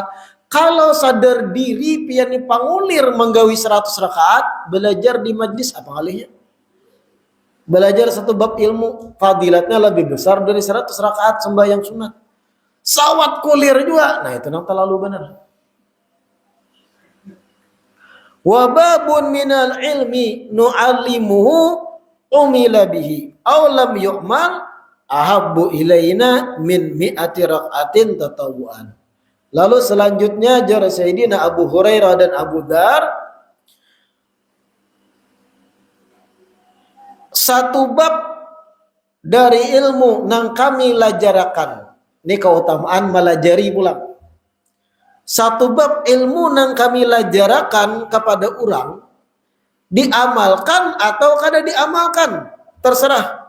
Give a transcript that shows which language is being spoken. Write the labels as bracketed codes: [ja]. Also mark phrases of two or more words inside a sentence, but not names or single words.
[bjn] Kalau sadar diri pian pangulir menggawi 100 rakaat, belajar di majlis apa ngalihnya? [id] Belajar satu bab ilmu, fadilatnya lebih besar dari 100 rakaat sembahyang sunat. [bjn] Sawat kulir juga. Nah, itu nang terlalu benar. [ar] وباب من العلم نعلمه عمل به أو لم يعمل أحب إلينا من مائة ركعة تطوعا. [bjn] Lalu selanjutnya jar Sayyidina Abu Hurairah dan Abu Dzar, satu bab dari ilmu nang kami lajarakan. Ini keutamaan melajari pulang. Satu bab ilmu nang kami lajarakan kepada orang, diamalkan atau kada diamalkan, terserah.